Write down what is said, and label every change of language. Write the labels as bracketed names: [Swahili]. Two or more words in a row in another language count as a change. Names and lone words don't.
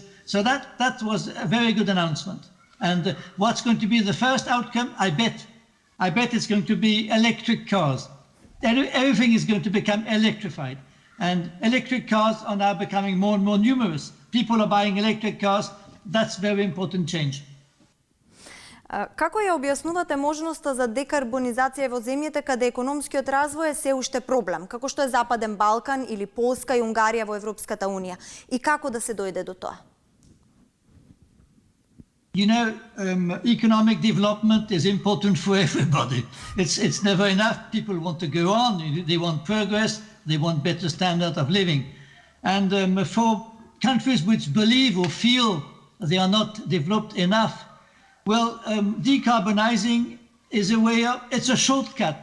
[English] So that was a very good announcement. And what's going to be the first outcome? I bet it's going to be electric cars. Everything is going to become electrified. And electric cars are now becoming more and more numerous. People are buying electric cars. That's very important change. [Macedonian] Како ја објаснувате можноста за декарбонизација во земјите каде економскиот развој е се уште проблем, како што е Западен Балкан или Полска и Унгарија во Европската Унија? И како да се дојде до тоа? [English] Economic development is important for everybody. It's never enough. People want to go on. They want progress. They want better standard of living. And for countries which believe or feel they are not developed enough, well, decarbonizing is it's a shortcut.